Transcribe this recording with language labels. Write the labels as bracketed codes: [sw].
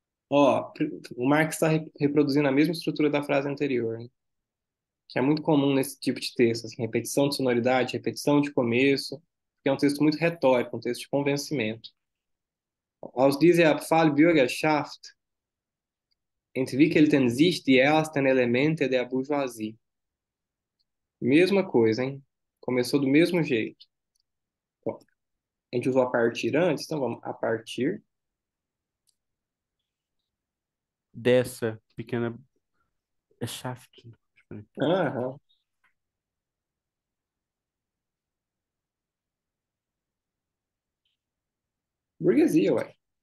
[pt] Ó, o Marx está reproduzindo a mesma estrutura da frase anterior, hein? Que é muito comum nesse tipo de texto, assim, repetição de sonoridade, repetição de começo, porque é um texto muito retórico, um texto de convencimento. [de] Aus dieser Abfallbürgerschaft entwickelten sich die ersten Elemente der Bourgeoisie. [pt] Mesma coisa, hein? Começou do mesmo jeito. Ó, a gente usou a partir antes, então vamos a partir. Dessa pequena Schaft. Aham, burguesia, ué.